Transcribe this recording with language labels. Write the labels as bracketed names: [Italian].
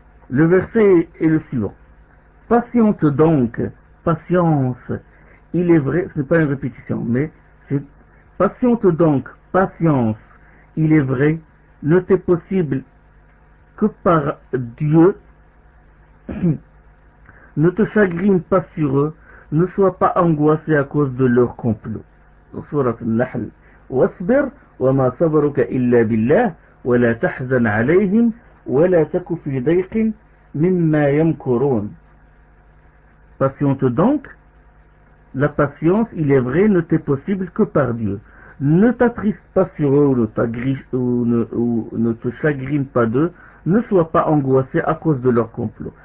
[French] Le verset est le suivant. Patiente donc, patience, il est vrai, ce n'est pas une répétition, mais c'est patiente donc, patience, il est vrai, ne t'est possible que par Dieu, ne te chagrine pas sur eux, ne sois pas angoissé à cause de leur complot. Sourate An-Nahl. [Arabic] واصبر وما صبرك إلا بالله ولا تحزن عليهم ولا تك في ضيق مما يمكرون. [French] Patiente donc, la patience, il est vrai, ne t'est possible que par Dieu. Ne t'attriste pas sur eux ou ne te chagrine pas d'eux, ne sois pas angoissé à cause de leur complot.